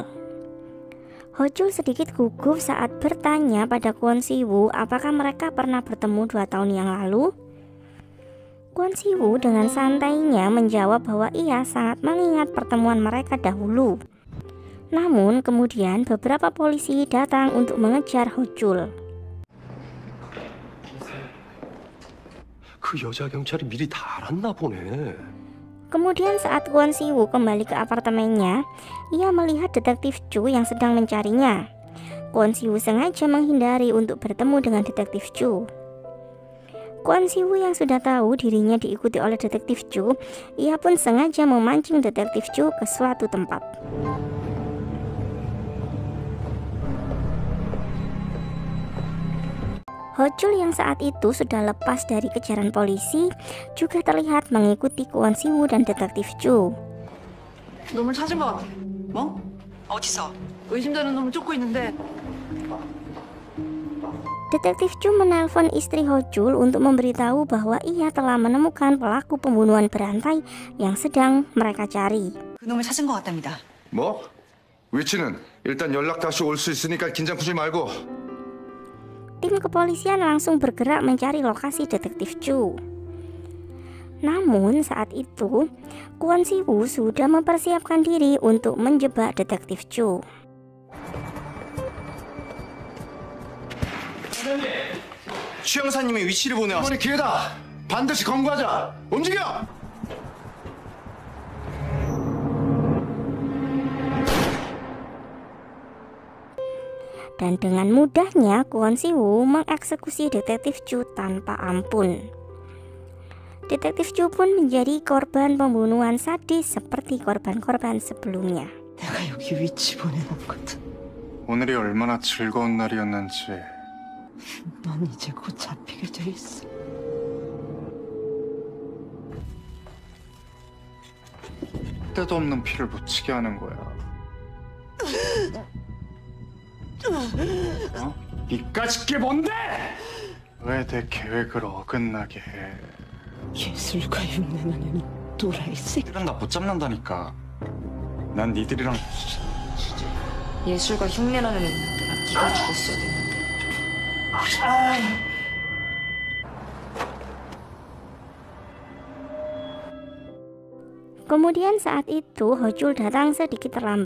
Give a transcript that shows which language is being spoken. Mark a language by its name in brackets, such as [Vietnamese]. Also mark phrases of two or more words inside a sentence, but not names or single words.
[Indonesian] Ho Chul sedikit gugup saat bertanya pada Kwon Si-woo apakah mereka pernah bertemu 2 tahun yang lalu. Kwon Si-woo dengan santainya menjawab bahwa ia sangat mengingat pertemuan mereka dahulu. Namun kemudian beberapa polisi datang untuk mengejar Ho Chul. [Korean] 그 여자 경찰이 미리 다 알았나 보네. [Indonesian] Kemudian saat Kwon Si-woo kembali ke apartemennya, ia melihat detektif Chu yang sedang mencarinya. Kwon Si-woo sengaja menghindari untuk bertemu dengan detektif Chu. Kwon Si-woo yang sudah tahu dirinya diikuti oleh detektif Chu, ia pun sengaja memancing detektif Chu ke suatu tempat. Ho Chul yang saat itu sudah lepas dari kejaran polisi juga terlihat mengikuti Kwon Si-woo dan detektif Chu. [Korean] 놈을 찾은 것 같아. 뭐? 어디서? 의심되는 놈을 쫓고 있는데 [Indonesian] Detektif Chu menelpon istri Ho Chul untuk memberitahu bahwa ia telah menemukan pelaku pembunuhan berantai yang sedang mereka cari. [Korean] 그놈을 찾은 것 같답니다. 뭐? 위치는 일단 연락 다시 올 수 있으니까 긴장 풀지 말고. [Indonesian] Tim kepolisian langsung bergerak mencari lokasi detektif Chu. Namun saat itu, Kwon Si-woo sudah mempersiapkan diri untuk menjebak detektif Chu. [Korean] 최 형사님의 위치를 보내왔. 이번이 기회다. 반드시 검거하자. 움직여. [Indonesian] Dan dengan mudahnya Kwon Si-woo mengeksekusi detektif Chu tanpa ampun. Detektif Chu pun menjadi korban pembunuhan sadis seperti korban-korban sebelumnya. [Korean] 내가 여기 위치 보내놓은 거든. 오늘이 얼마나 즐거운 날이었는지. 넌 이제 곧 잡히게 돼 있어. 때도 없는 피를 묻히게 하는 거야. 어? 이까짓 게 뭔데? 왜 내 계획을 어긋나게 해? 예술가 흉내나는 또라이 새끼. 니들은 나 못 잡는다니까. 난 니들이랑 예술가 흉내나는 애는 네가 죽었어야 되는데. [Indonesian] Kemudian saat itu Ho-jul datang sedikit terlambat.